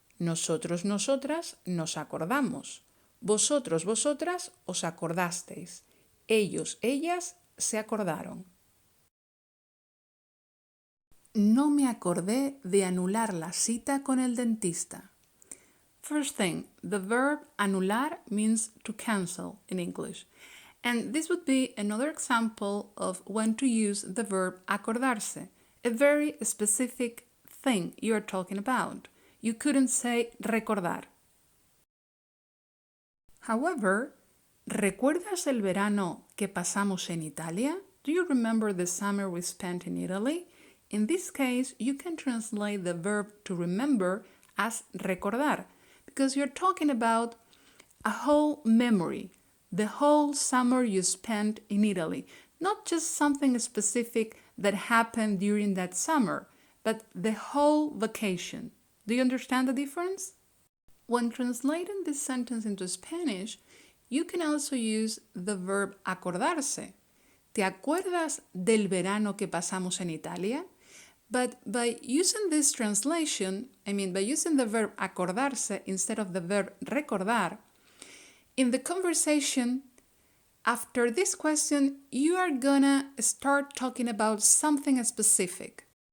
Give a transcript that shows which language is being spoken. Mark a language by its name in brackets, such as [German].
[Spanish] Nosotros, nosotras nos acordamos. Vosotros, vosotras os acordasteis. Ellos, ellas se acordaron. No me acordé de anular la cita con el dentista. [English] First thing, the verb anular means to cancel in English. And this would be another example of when to use the verb acordarse, a very specific thing you are talking about. You couldn't say recordar. [Spanish] However, ¿recuerdas el verano que pasamos en Italia? [English] Do you remember the summer we spent in Italy? In this case, you can translate the verb to remember as recordar, because you're talking about a whole memory, the whole summer you spent in Italy, not just something specific that happened during that summer, but the whole vacation. Do you understand the difference? When translating this sentence into Spanish, you can also use the verb acordarse. [Spanish] ¿Te acuerdas del verano que pasamos en Italia? [English] But by using this translation, by using the verb acordarse instead of the verb recordar, in the conversation, after this question, you are gonna start talking about something specific.